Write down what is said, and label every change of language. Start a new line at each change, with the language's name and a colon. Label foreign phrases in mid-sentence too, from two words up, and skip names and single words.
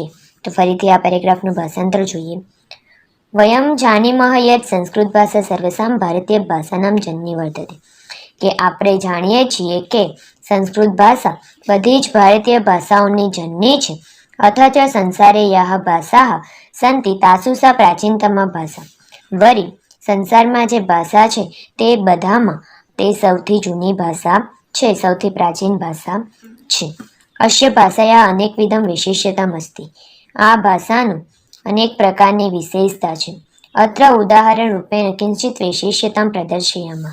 Gujarati: તો ફરીથી આ પેરેગ્રાફનું ભાષાંતર જોઈએ.
Sanskrit: વયમ જાનીમઃ યत् સંસ્કૃત ભાષા સર્વસાં ભારતીય ભાષાનાં જનની વર્તતે.
Gujarati: કે આપણે જાણીએ છીએ કે સંસ્કૃત ભાષા બધી જ ભારતીય ભાષાઓની જનની છે.
Sanskrit: અથ ચ સંસારે યાઃ ભાષાઃ સन्ति तासु सा प्राचीनतमा भाषा.
Gujarati: વળી સંસારમાં જે ભાષા છે તે બધામાં તે સૌથી જૂની ભાષા છે, સૌથી પ્રાચીન ભાષા છે.
Sanskrit: અસ્ય ભાષાયા અનેકવિધમ વૈશિષ્ટ્યતમ અસ્તિ.
Gujarati: આ ભાષાનું અનેક પ્રકારની વિશેષતા છે.
Sanskrit: અત્ર ઉદાહરણ રૂપેણ કિંચિત વૈશિષ્ટ્યતમ પ્રદર્શયામઃ.